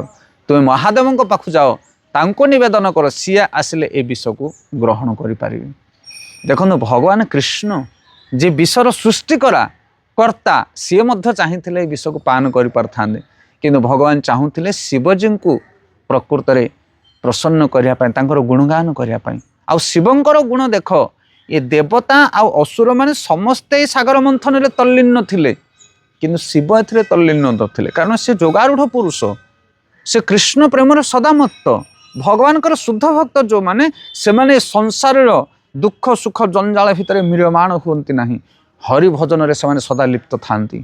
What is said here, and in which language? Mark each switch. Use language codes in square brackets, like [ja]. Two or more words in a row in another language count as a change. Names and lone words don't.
[or] ତୁମେ ମହାଦେବଙ୍କ ପାଖକୁ ଯାଅ, ତାଙ୍କୁ ନିବେଦନ କର, ସିଏ ଆସିଲେ ଏ ବିଷକୁ ଗ୍ରହଣ କରିପାରିବେ। ଦେଖନ୍ତୁ ଭଗବାନ କୃଷ୍ଣ ଯେ ବିଷର ସୃଷ୍ଟି କର୍ତ୍ତା, ସିଏ ମଧ୍ୟ ଚାହିଁଥିଲେ ଏ ବିଷକୁ ପାନ କରିପାରିଥାନ୍ତେ, କିନ୍ତୁ ଭଗବାନ ଚାହୁଁଥିଲେ ଶିବଜୀଙ୍କୁ ପ୍ରକୃତରେ ପ୍ରସନ୍ନ କରିବା ପାଇଁ, ତାଙ୍କର ଗୁଣଗାନ କରିବା ପାଇଁ। ଆଉ ଶିବଙ୍କର ଗୁଣ ଦେଖ ଯେ ଦେବତା ଆଉ ଅସୁର ମାନେ ସମସ୍ତେ ସାଗର ମନ୍ଥନ ରେ ତଲ୍ଲୀନ ଥିଲେ କିନ୍ତୁ ଶିବ ଏଥିରେ ତଲ୍ଲୀନ ନଥିଲେ କାରଣ ସେ ଯୋଗାରୂଢ଼ ପୁରୁଷ ସେ କୃଷ୍ଣ ପ୍ରେମର ସଦା ମତ୍ତ ଭଗବାନ ଶୁଦ୍ଧ ଭକ୍ତ ଯେ ମାନେ ସେ ମାନେ ସଂସାର ଦୁଃଖ ସୁଖ ଜଞ୍ଜାଳ ଭିତର ମ୍ରିୟମାଣ ହୁଅନ୍ତି ନାହିଁ ହରି ଭଜନ ରେ ସେ ସଦା ଲିପ୍ତ ଥାଆନ୍ତି।